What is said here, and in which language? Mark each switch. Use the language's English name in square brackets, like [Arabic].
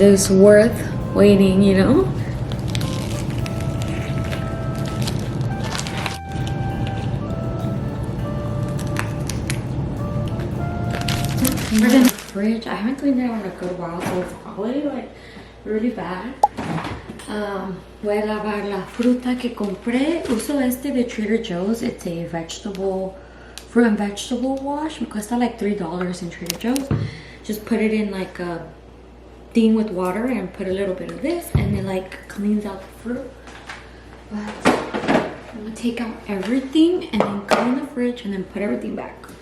[English] It's worth waiting, you know? We're in the fridge. I haven't cleaned it in a good while, so it's probably like really bad. [Spanish] Voy a lavar la fruta que compré. Uso este de Trader Joe's. [English] It's a fruit and vegetable wash. [Spanish] Me cuesta [English] like $3 in Trader Joe's. Just put it in like a thing with water and put a little bit of this, and it like cleans out the fruit. But I'm gonna take out everything and then go in the fridge and then put everything back.